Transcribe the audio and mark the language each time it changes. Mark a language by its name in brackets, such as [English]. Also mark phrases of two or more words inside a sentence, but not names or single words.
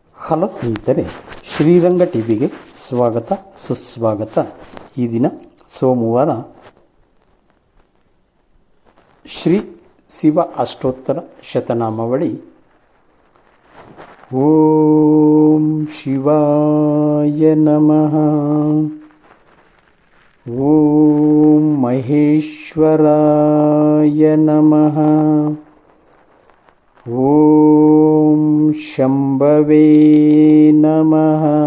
[Kannada] ಹಲೋ ಸ್ನೇಹಿತರೆ, ಶ್ರೀರಂಗ ಟಿವಿಗೆ ಸ್ವಾಗತ ಸುಸ್ವಾಗತ. ಈ ದಿನ ಸೋಮವಾರ ಶ್ರೀ ಶಿವ ಅಷ್ಟೋತ್ತರ ಶತನಾಮಾವಳಿ. [Sanskrit] ಓಂ ಶಿವಾಯ ನಮಃ. ಓಂ ಮಹೇಶ್ವರಾಯ ನಮಃ. ಓಂ ಶಂಭವೇ ನಮಃ.